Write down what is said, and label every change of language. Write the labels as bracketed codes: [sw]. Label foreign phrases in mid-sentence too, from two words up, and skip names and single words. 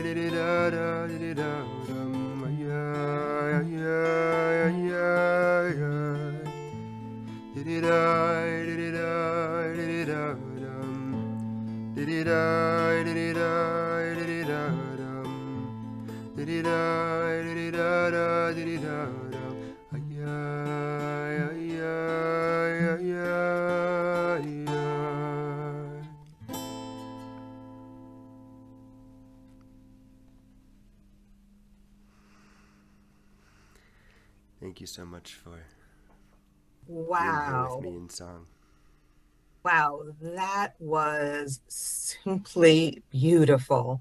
[en] דידידה דידידם, איי איי איי איי איי, דידידי דידידי דידידם, דידידי דידידי דידידם, דידידי דידידה דידידם, איי איי איי איי איי. Thank you so much for being here with me Wow. in song. Wow, that was simply beautiful.